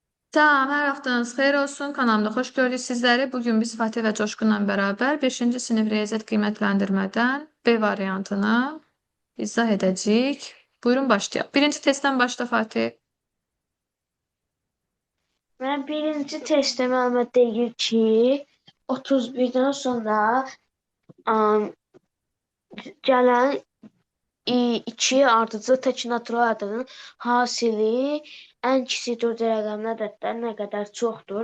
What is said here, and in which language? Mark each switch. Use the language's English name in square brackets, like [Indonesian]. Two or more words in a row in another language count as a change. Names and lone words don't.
[Turkish] Tamam, her haftanız [Azerbaijani] xeyir olsun. [Turkish] Kanalımda hoş gördük sizleri. Bugün biz Fatih ve Coşkun'la beraber 5. [Azerbaijani] sınıf riyaziyyat qiymətləndirmədən B variantını izah edəcəyik. Buyurun başlayaq. [Turkish] Birinci testten başla Fatih. [Azerbaijani] Mən birinci testdə mənə deyir ki, 31-dən sonra am, gələn iki ardıcıl tək natural ədədin hasili ən kiçik 4 rəqəmli ədəddən nə qədər çoxdur?